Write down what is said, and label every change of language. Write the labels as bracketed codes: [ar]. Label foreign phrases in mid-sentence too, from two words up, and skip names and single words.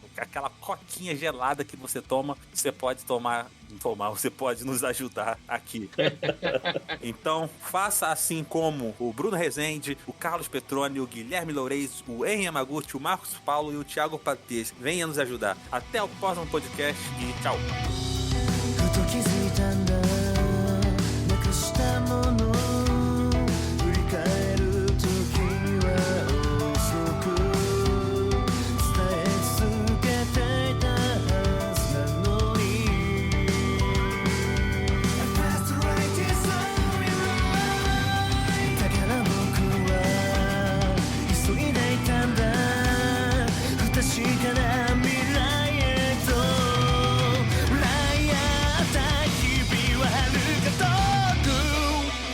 [pt] Aquela coquinha gelada que você toma, você pode você pode nos ajudar aqui. Então, faça assim como o Bruno Rezende, o Carlos Petroni, o Guilherme Loureis, o Henry Yamaguchi, o Marcos Paulo e o Thiago Patês. Venha nos ajudar. Até o próximo podcast e tchau. [ja] ふと気づいたんだなくしたもの振り返る時は遅く伝え続けていたはずなのに [en] I passed the right is on your line [ja] だから僕は急いでいたんだ不確かな未来へと日々は遥か遠く